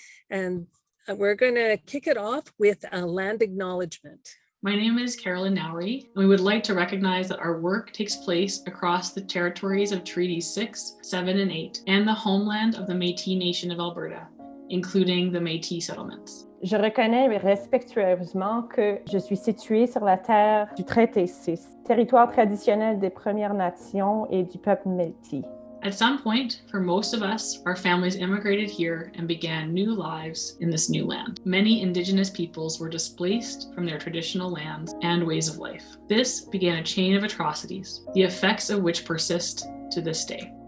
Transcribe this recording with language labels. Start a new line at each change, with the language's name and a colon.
English: And we're going to kick it off with a land acknowledgement. My name is Carolyn Nowry, and we would like to recognize that our work takes place across the territories of Treaties 6, 7, and 8, and the homeland of the Métis Nation of Alberta, including the Métis settlements.
French: Je reconnais respectueusement que je suis située sur la terre du Traité 6, territoire traditionnel des Premières Nations et du peuple Métis.
English: At some point, for most of us, our families immigrated here and began new lives in this new land. Many Indigenous peoples were displaced from their traditional lands and ways of life. This began a chain of atrocities, the effects of which persist to this day.